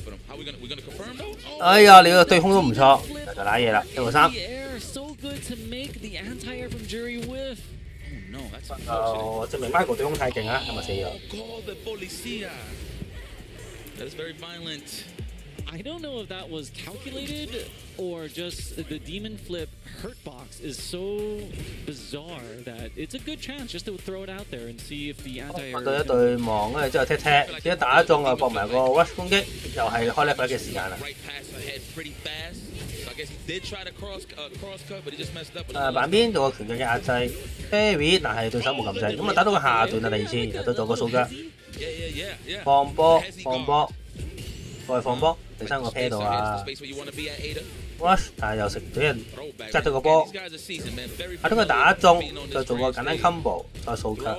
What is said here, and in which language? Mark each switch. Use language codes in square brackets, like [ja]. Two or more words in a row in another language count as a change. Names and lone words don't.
[yue] 哎呀你個對空都唔錯，就瀨嘢啦，1-3。證明 Michael 對空太勁啊，係咪死咗？ [en] I don't know if that was calculated or just the demon flip hurt box is so bizarre that it's a good chance just to throw it out there and see if the anti-air. [yue] 對一對望，跟住之後踢，一打中啊，搏埋個 rush 攻擊，又係開 level 嘅時間啦。板邊做個拳腳嘅壓制 ，Barry， 但係對手冇撳掣，咁啊打到個下段啊，第二次，然後到做個數腳，放波，再放波，第三個 pair 度啊 ，rush， 但係又食咗人執咗個波，下將佢打中，再做個簡單 combo， 再數腳。